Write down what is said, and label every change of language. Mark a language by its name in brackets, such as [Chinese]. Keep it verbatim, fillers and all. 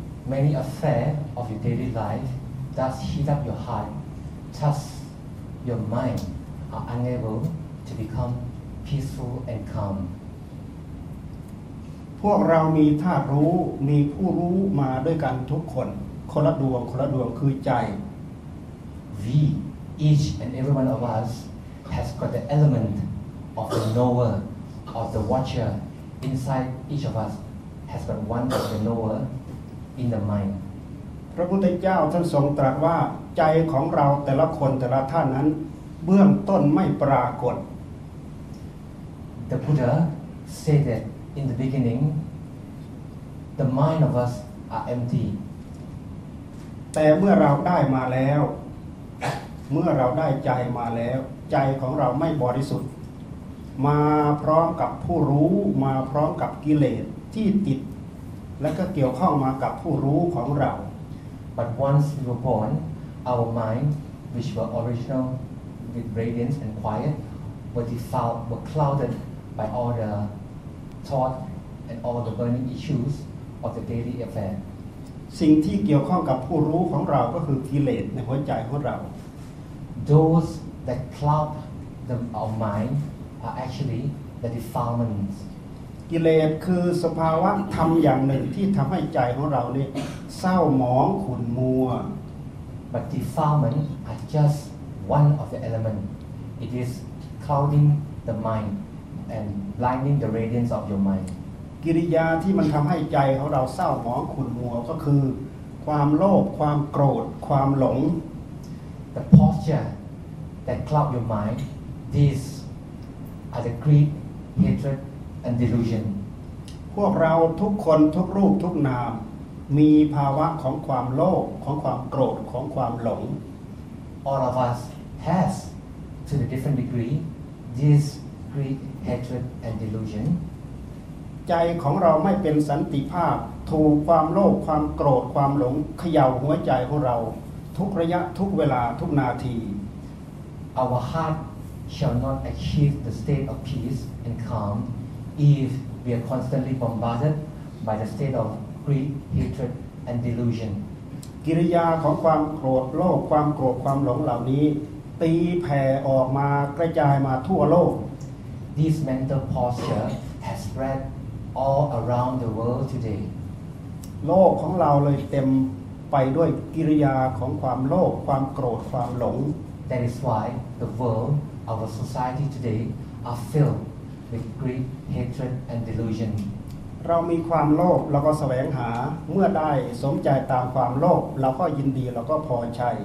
[English] Many affairs of your daily life that heat up your heart, thus your mind are unable to become peaceful and calm. [Thai] พวกเรามีธาตุรู้มีผู้รู้มาด้วยกันทุกคนคนละดวงคนละดวงคือใจ [English] We each and every one of us has got the element of the knower of the watcher. Inside each of us has got one of the knower in the mind. [Thai] พระพุทธเจ้าท่านทรงตรัสว่าใจของเราแต่ละคนแต่ละท่านนั้นเบื้องต้นไม่ปรากฏ [English] The Buddha said that in the beginning, the mind of us are empty. [Thai] แต่เมื่อเราได้มาแล้ว เมื่อเราได้ใจมาแล้วใจของเราไม่บริสุทธิ์มาพร้อมกับผู้รู้มาพร้อมกับกิเลสที่ติดและก็เกี่ยวข้องมากับผู้รู้ของเรา [English] But once we were born, our mind, which were original with radiance and quiet, were defiled, were clouded by all the thought and all the burning issues of the daily affair. [Thai] สิ่งที่เกี่ยวข้องกับผู้รู้ของเราก็คือกิเลสในหัวใจของเรา [English] Those that cloud the, our mind. are actually the defilements [Thai] กิเลสคือสภาวะธรรมอย่างหนึ่งที่ทำให้ใจของเราเนี่ยเศร้าหมองขุ่นมัว [English] But defilement are just one of the element it is clouding the mind and blinding the radiance of your mind [Thai] กิริยาที่มันทำให้ใจของเราเศร้าหมองขุ่นมัวก็คือความโลภความโกรธความหลง [English] The posture that cloud your mind this are the greed, hatred, and delusion. [Thai] พวกเราทุกคนทุกรูปทุกนามมีภาวะของความโลภของความโกรธของความหลง [English] All of us has, to a different degree, this greed, hatred, and delusion. [Thai] ใจของเราไม่เป็นสันติภาพถูกความโลภความโกรธความหลงเขย่าหัวใจของเราทุกระยะทุกเวลาทุกนาที [English] Our heart. shall not achieve the state of peace and calm if we are constantly bombarded by the state of greed, hatred, and delusion. [Thai] กิริยาของความโกรธโลภความโกรธความหลงเหล่านี้ตีแผ่ออกมากระจายมาทั่วโลก [English] This mental posture has spread all around the world today. [Thai] โลกของเราเลยเต็มไปด้วยกิริยาของความโลภความโกรธความหลง [English] That is why the worldOur society today are filled with greed, hatred, and delusion. [Thai] เรามีความโลภเราก็แสวงหาเมื่อได้สมใจตามความโลภเราก็ยินดีเราก็พอใจ